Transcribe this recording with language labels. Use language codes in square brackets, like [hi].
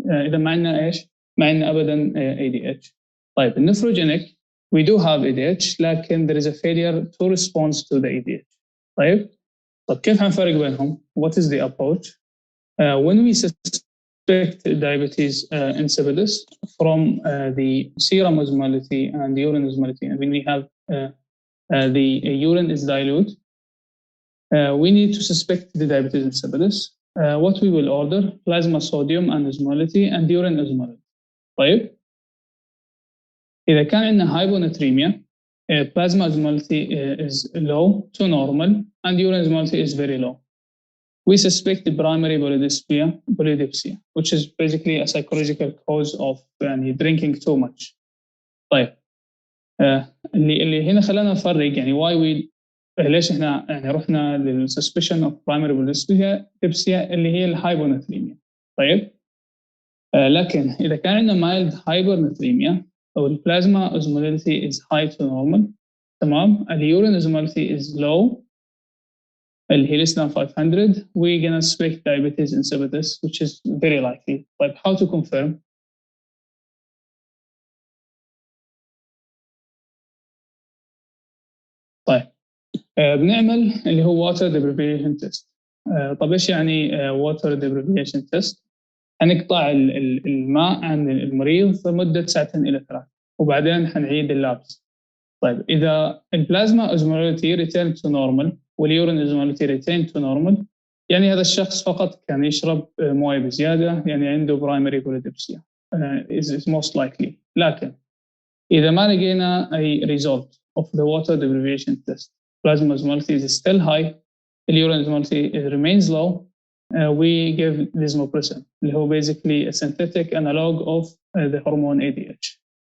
[ar] إذا ما عندنا إيش؟ ما عندنا أبدا ADH. طيب, [en] nephrogenic we do have ADH [ar] لكن [en] there is a failure to respond to the ADH. [ar] طيب كيف حنفرق بينهم? [en] What is the approach? When we suspect diabetes insipidus from the serum osmolality and the urine osmolality, and when we have the urine is dilute, we need to suspect the diabetes insipidus. What we will order, plasma sodium and osmolality and urine osmolality. [ar] طيب, إذا كان عندنا [en] hyponatremia, plasma osmolality is low to normal and urine osmolality is very low. We suspect the primary polydipsia, which is basically a psychological cause of drinking too much. [ar] طيب, اللي هنا خلانا نفرق يعني [en] why we [ar] ليش احنا يعني رحنا للsuspicion of primary polydipsia اللي هي الهايبوناتريميا. طيب, لكن إذا كان عندنا [en] mild hypernatremia أو البلازما osmolality is high to normal, تمام, اليورين osmolality is low اللي هي less than 500, we're gonna suspect diabetes insipidus, which is very likely. But how to confirm? [ar] طيب, بنعمل اللي هو water deprivation test. طب ايش يعني water deprivation test؟ هنقطع الماء عن المريض لمدة 2 إلى 3 وبعدين حنعيد اللابس. طيب, إذا البلازما osmolality [en] returned to normal [ar] واليورين osmolality returned to normal, يعني هذا الشخص فقط كان يشرب مويه بزيادة, يعني عنده [en] primary polydipsia is most likely. [ar] لكن إذا ما لقينا أي [en] result of the water deprivation test, plasma osmolality is still high, اليورين osmolality remains low, we give desmopressin [ar] اللي هو [en] basically a synthetic analog of the hormone ADH.